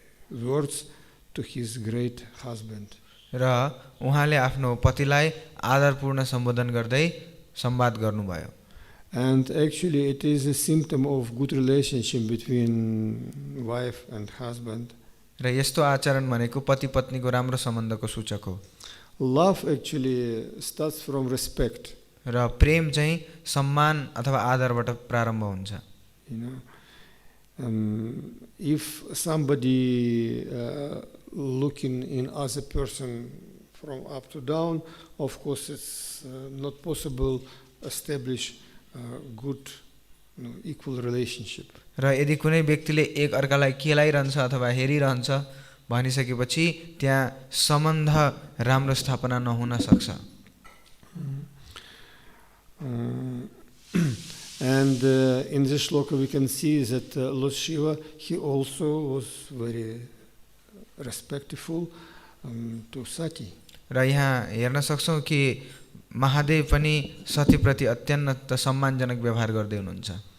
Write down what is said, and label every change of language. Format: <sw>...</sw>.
<en>words to his great husband.</en> <ne>र उहाँले आफ्नो पतिलाई आदरपूर्ण सम्बोधन गर्दै संवाद गर्नुभयो.</ne> <en>And actually it is a symptom of good relationship between wife and husband.</en> <ne>र यस्तो आचरण भनेको पति पत्नीको राम्रो सम्बन्धको सूचक हो.</ne> <en>Love actually starts from respect.</en> <ne>र प्रेम चाहिँ सम्मान अथवा आदरबाट प्रारम्भ हुन्छ.</ne> <en>You know, if somebody looking in other person from up to down, of course it's not possible establish good, equal relationship.</en> <ne>र यदि कुनै व्यक्तिले एक अर्कालाई केलाइरहन्छ अथवा हेरिरहन्छ भनिसकेपछि त्यहाँ सम्बन्ध राम्रो स्थापना नहुन सक्छ.</ne> <en>And in this shloka we can see that Lord Shiva, he also was very respectful to Satī.</en> <ne>र यहाँ हेर्न सक्छौं कि महादेव पनि सतीप्रति अत्यन्त सम्मानजनक व्यवहार गर्दै हुनुहुन्छ.</ne>